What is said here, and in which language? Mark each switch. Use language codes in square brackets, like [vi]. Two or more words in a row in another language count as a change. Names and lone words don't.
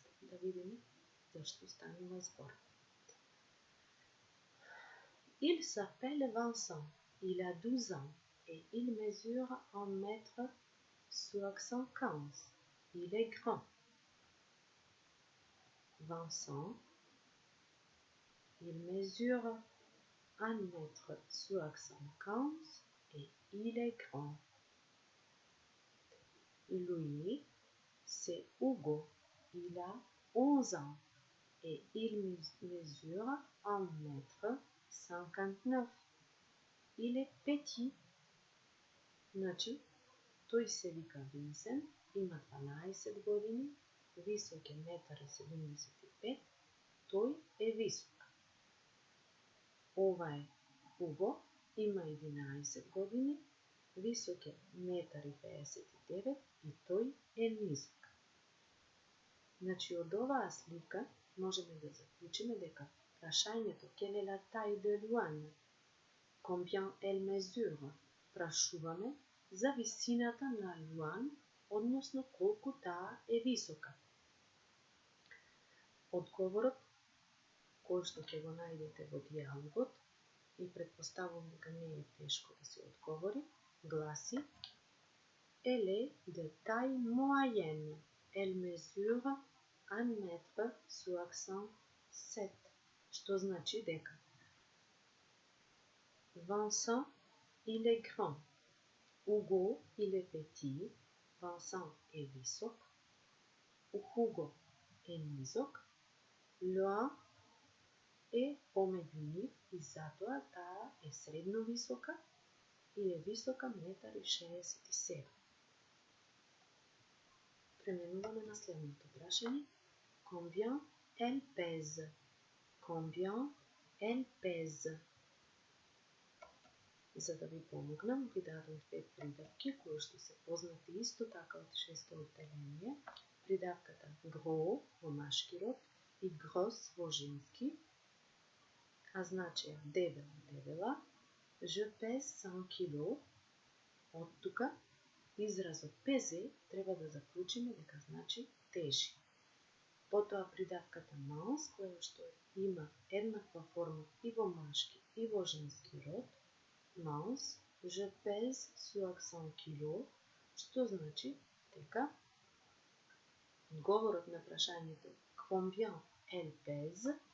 [mk] Да видиме за што станува збор. [fr] Il s'appelle Vincent, il a 12 ans et il mesure 1,75 m. Il est grand. Vincent, il mesure 1,75 m et il est grand. Louis, c'est Hugo, il a 11 ans et il mesure 1,59 m. Il est petit. [mk] Значи, тој се вика Винсент, има 12 години, висок е 1,75 м, тој е висок. Ова е Hugo, има 11 години, висок е 1,59 м и тој е низок. Значи, од оваа слика можеме да заклучиме дека прашањето [fr] Quelle est la taille de Luan? Combien elle mesure? [mk] Прашуваме за висината на Луан, односно колку таа е висока. Одговорот, кој што ќе го најдете во диалогот, и предпоставувам дека не е тешко да се одговори, гласи [fr] Elle est de taille moyenne. Elle mesure 1,67 m, [mk] што значи дека [fr] Vincent, il est grand. Hugo, il est petit. Vincent est висок. [mk] Hugo е низок. Luan е помеѓу нив и затоа таа е средно висока и е висока 1,67 м. Преминуваме на следното прашање. [fr] Combien elle pèse? Combien elle pèse? [mk] За да ви помогнам, ви дадам две придавки, кои што се познати исто така од шесто одделение. Придавката gros во машки род и gros во женски, а значи дебел, дебела. [fr] Je pèse 100 kg. [mk] Од тука изразот pèse треба да заклучиме дека значи тежи. Потоа придавката mince, која што има еднаква форма и во машки и во женски род. [fr] Mince, je pèse 100 kg, [mk] што значи дека одговорот на прашањето [fr] Combien elle pèse?